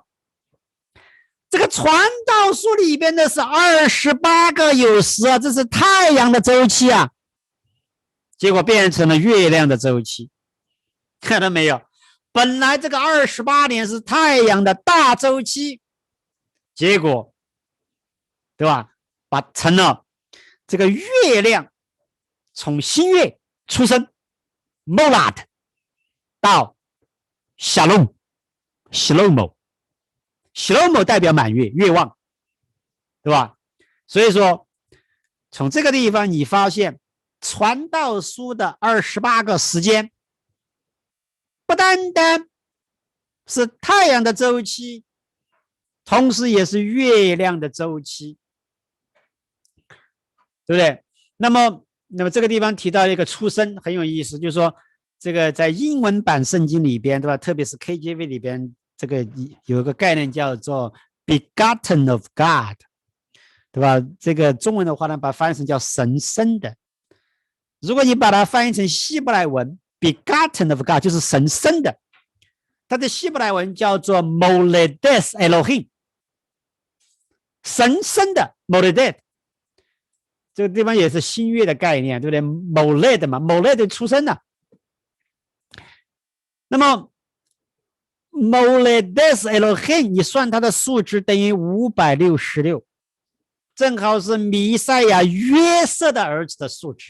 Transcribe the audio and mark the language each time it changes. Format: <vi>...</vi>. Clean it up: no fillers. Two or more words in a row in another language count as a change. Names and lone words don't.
<zh>这个传道书里边的是28个有时啊，这是太阳的周期啊，结果变成了月亮的周期，看到没有？本来这个28年是太阳的大周期，结果，对吧？把成了这个月亮从新月出生 molad 到</zh> <he>שלום שלמה</he> <zh>代表满月，月望，对吧？所以说从这个地方你发现传道书的28个时间不单单是太阳的周期，同时也是月亮的周期，对不对？那么这个地方提到一个出生很有意思，就是说这个在英文版圣经里边，对吧？特别是 KJV 里边，这个有一个概念叫做</zh> <en>begotten of God，</en> <zh>对吧？这个中文的话呢，把它翻译成叫神生的。如果你把它翻译成希伯来文</zh> <en>begotten of God</en> <zh>就是神生的，它的希伯来文叫做</zh> <he>מולדת אלהים,</he> <zh>神生的 moledes， 这个地方也是新月的概念，对不对？ moled 嘛 moled 出生的。那么</zh> <he>מולדת אלהים</he> <zh>你算它的数值等于566，正好是弥赛亚约瑟的儿子的数值。</zh>